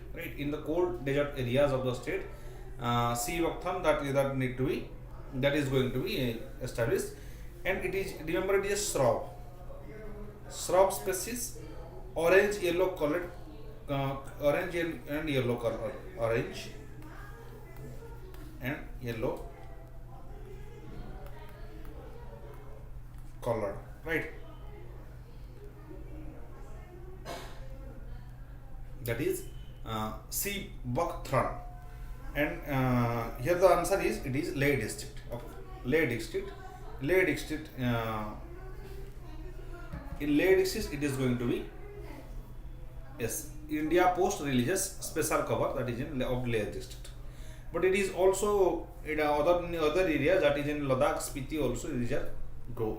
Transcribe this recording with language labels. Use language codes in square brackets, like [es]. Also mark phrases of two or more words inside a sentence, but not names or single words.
[en] Right, in the cold desert areas of the state, sea buckthorn that is going to be established, and it is, remember, it is a shrub species, orange yellow colored, orange and yellow color, orange and yellow color, right? That is sea buckthorn, and here the answer is, it is Leh district. Okay. Leh district. In Leh district it is going to be, yes, India Post releases special cover that is in of Leh district. But it is also in other areas, that is in Ladakh, Spiti also is a grow.